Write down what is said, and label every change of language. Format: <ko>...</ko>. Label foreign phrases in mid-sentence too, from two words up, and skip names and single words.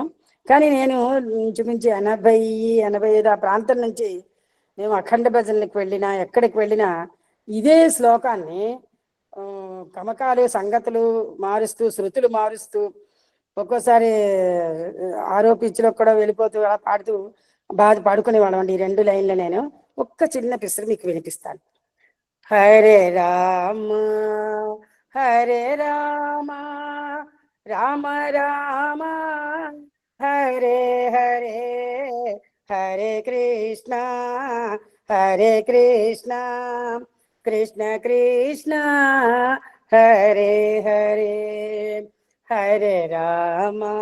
<te>కానీ నేను ఇంచుమించు 80-85 ఆ ప్రాంతం నుంచి మేము అఖండ భజనలకు వెళ్ళినా ఎక్కడికి వెళ్ళినా ఇదే శ్లోకాన్ని కమకాలు సంగతులు మారుస్తూ శృతులు మారుస్తూ ఒక్కోసారి ఆరోపించులో కూడా వెళ్ళిపోతూ అలా పాడుతూ బాగా పాడుకునేవాళ్ళం అండి. ఈ 2 లైన్లు నేను ఒక్క చిన్న పిసరు మీకు వినిపిస్తాను.</te> <sa>हरे राम हरे राम राम राम हरे हरे हरे कृष्ण कृष्ण कृष्ण हरे हरे हरे राम</sa>